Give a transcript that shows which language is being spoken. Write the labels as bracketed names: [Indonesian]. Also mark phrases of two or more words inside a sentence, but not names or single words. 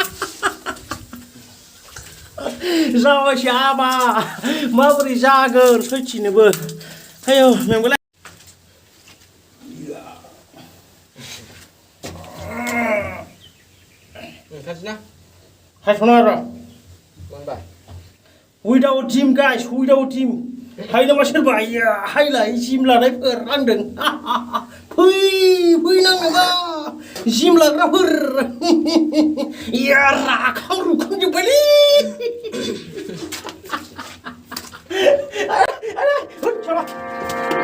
[Bodo] जाबायसो हाबा माबोरै जागोन सयथिनोबो आयौ मेंबालाय हायथ'ना र' [English] without gym guys without gym [Bodo] हाय नामा सोरबा हायलाय जिम लानायफोर आंदों फैनांगौबा जिम लाग्राफोर राखां रुखांजोब्बायलै